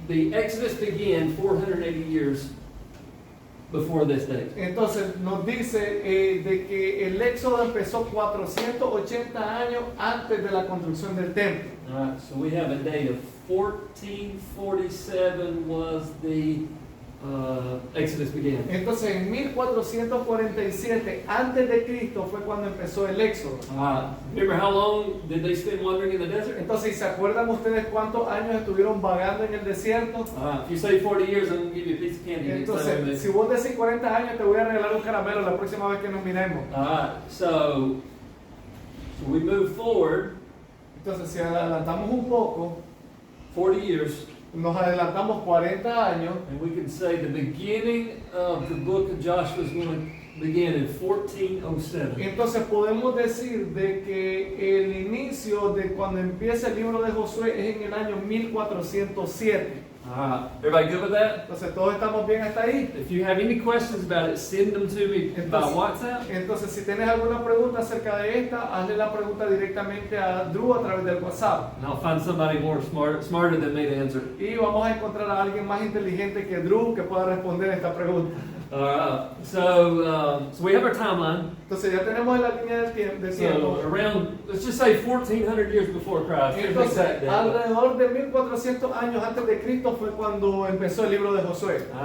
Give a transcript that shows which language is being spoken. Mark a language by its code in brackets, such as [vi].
[en] the Exodus began 480 years before this date. [es] Entonces nos dice de que el éxodo empezó 480 años antes de la construcción del templo. [en] All right, so we have a date of 1447 was the Exodus began. [es] Entonces en 1447 antes de Cristo fue cuando empezó el éxodo. [en] Remember how long did they spend wandering in the desert? [es] Entonces, ¿se acuerdan ustedes cuántos años estuvieron vagando en el desierto? [en] If you say 40 years, I'm going to give you a piece of candy. [es] Entonces, si vos decís 40 años, te voy a regalar un caramelo la próxima vez que nos miremos. [en] So we move forward [es] Entonces, si adelantamos un poco, [en] 40 years, [es] nos adelantamos 40 años, [en] and we can say the beginning of the book of Joshua is going to begin in 1407. [es] entonces podemos decir de que el inicio de cuando empieza el libro de Josué es en el año 1407. [en] Everybody good with that? [es] Entonces, ¿todos estamos bien hasta ahí? [en] If you have any questions about it, send them to me by WhatsApp. [es] Entonces, si tienes alguna pregunta acerca de esta, hazle la pregunta directamente a Drew a través del WhatsApp. [en] And I'll find somebody more smarter than me to answer. [es] Y vamos a encontrar a alguien más inteligente que Drew que pueda responder esta pregunta. [en] So we have our timeline. [es] Entonces ya tenemos la línea del tiempo. [en] So around, let's just say 1400 years before Christ. Here's the [es] Entonces, [en] exact date. [es] alrededor de 1400 años antes de Cristo fue cuando empezó el libro de Josué.